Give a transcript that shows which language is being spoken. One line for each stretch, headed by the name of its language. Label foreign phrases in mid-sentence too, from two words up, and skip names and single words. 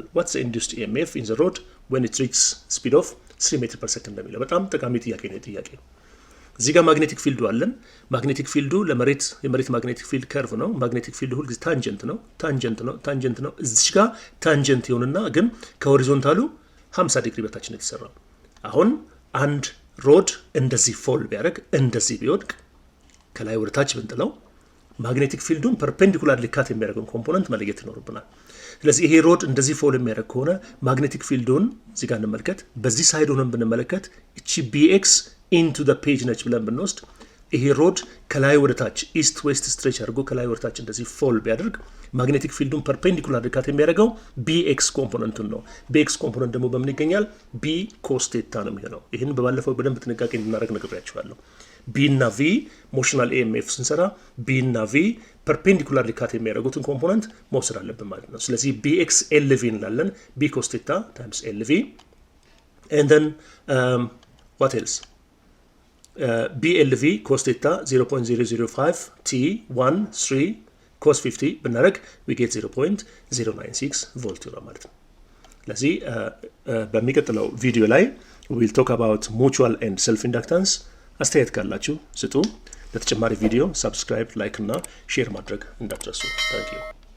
English: What's the induced EMF in the rod when it reaches speed of 3 meters per second?
Amharic: የሚለው በጣም ጠቃሚ ጥያቄ ነው። ጥያቄ እዚህ ጋር
English: magnetic field
Amharic: አለን። magnetic field የመሬት
English: magnetic field curve
Amharic: ነው።
English: magnetic field
Amharic: ሁሉ ጊዜ ታንጀንት ነው። እዚህ ጋር ታንጀንት ይሆንና ግን ከሆሪዞንታሉ 50 ዲግሪ በታች ነው የተሰራው። አሁን አንድ ሮድ እንደዚህ ፎል ቢያደርግ እንደዚህ ቢወድቅ ከላይ ወደ ታች ብንጥለው
English: magnetic field-ን perpendicular
Amharic: ሊካት የሚያደርገውን ኮምፖነንት መለየት ይኖርብናል። ስለዚህ ይሄ ሮድ እንደዚህ ፎል የሚያደርግ ከሆነ
English: magnetic field-ን
Amharic: እዚህ ጋር እንመልከት። በዚህ ሳይድ ሆነን ብንመለከት እቺ
English: bx into the page
Amharic: ነች ብለን ብንወስድ ይሄ ሮድ ከላይ ወደ ታች
English: east west stretch
Amharic: አድርጎ ከላይ ወደ ታች እንደዚህ ፎል ቢያደርግ
English: magnetic field-ን perpendicular
Amharic: ሊካት የሚያደርገው bx ኮምፖነንቱን ነው። bx ኮምፖነንት ደግሞ በምን ይገኛል?
English: b cos theta
Amharic: ነው የሚሆነው። ይሄን በባለፈው በደንብ ጥንቃቄ እንድናደርግ ነግሬያችኋለሁ። b እና v
English: motional EMF
Amharic: ስንሰራ b እና v perpendicular ሊካት የሚያደርጉትን ኮምፖነንት መውሰድ አለብን ማለት ነው። ስለዚህ
English: bx lv
Amharic: እንላለን
English: b cos theta times lv and then what else BLV cos theta 0.005 t 1 3 cos 50
Amharic: ብናደርግ
English: we get 0.096
Amharic: ቮልት ይሆናል ማለት ነው። ስለዚህ በሚቀጥለው ቪዲዮ ላይ
English: we will talk about mutual and self inductance።
Amharic: አስተያየት ካላችሁ ስጡ። ለተጨማሪ ቪዲዮ ሰብስክራይብ፣ ላይክ እና ሼር ማድረግ እንዳትረሱ።
English: thank you